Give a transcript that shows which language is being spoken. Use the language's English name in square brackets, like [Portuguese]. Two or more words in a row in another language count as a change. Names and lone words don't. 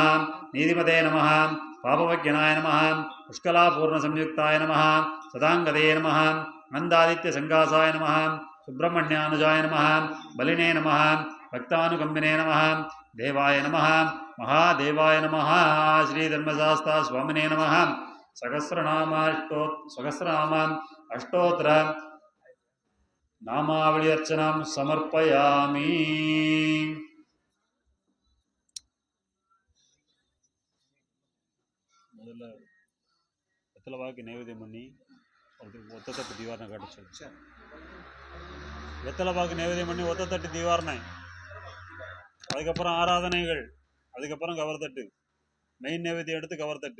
[Sanskrit] नीतिमते नमः पापवज्ञनाय नमः पुष्कलापूर्णसंयुक्ताय नमः सदाङ्गदे नमः नन्दादित्यसङ्कासाय नमः सुब्रह्मण्यानुजाय नमः बलिने नमः भक्तानुकम्बिने नमः देवाय नमः महादेवाय नमः श्रीधर्मशास्ता स्वामिने नमः सहस्रनाम अष्टोत्तर नामावली अर्चनां समर्पयामि. [Tamil] முதல்ல வெத்தலைவாக்கு நைவேத்தியம் பண்ணி ஒத்தத்தட்டு தீவாரணை காட்டுச்சு. வெத்தலைவாக்கு நைவேத்தியம் பண்ணி ஒத்தத்தட்டு தீவாரணை, அதுக்கப்புறம் ஆராதனைகள், அதுக்கப்புறம் கவர்தட்டு, மெயின் நைவேத்தியம் எடுத்து கவர்தட்டு.